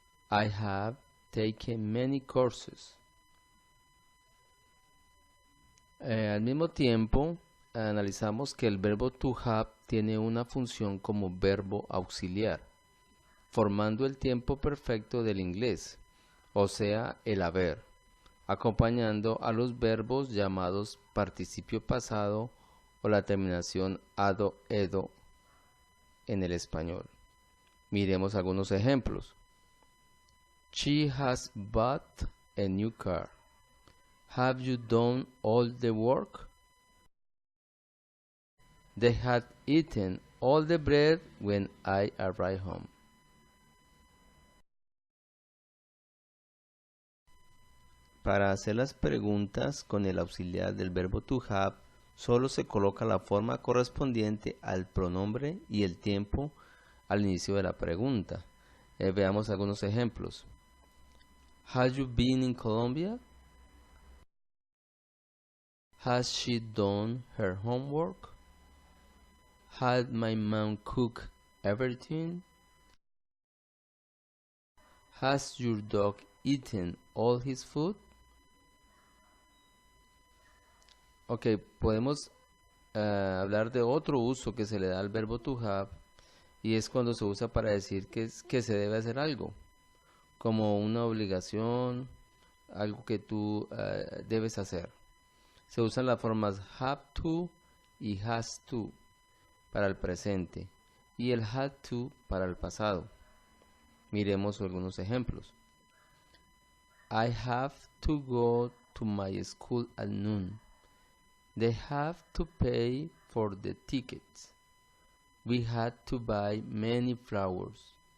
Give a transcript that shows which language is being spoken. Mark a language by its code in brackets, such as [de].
[en] I have taken many courses. [es] Al mismo tiempo, analizamos que el verbo to have tiene una función como verbo auxiliar, formando el tiempo perfecto del inglés, o sea, el haber, acompañando a los verbos llamados participio pasado o la terminación ado, edo en el español. Miremos algunos ejemplos. [en] She has bought a new car. Have you done all the work? They had eaten all the bread when I arrived home. [es] Para hacer las preguntas con el auxiliar del verbo to have, solo se coloca la forma correspondiente al pronombre y el tiempo al inicio de la pregunta. Veamos algunos ejemplos. [en] Have you been in Colombia? Has she done her homework? Had my mom cooked everything? Has your dog eaten all his food? [es] Ok, podemos hablar de otro uso que se le da al verbo to have y es cuando se usa para decir que se debe hacer algo, como una obligación, algo que tú debes hacer. Se usan las formas have to y has to para el presente y el had to para el pasado. Miremos algunos ejemplos. [en] I have to go to my school at noon. They have to pay for the tickets. We had to buy many flowers.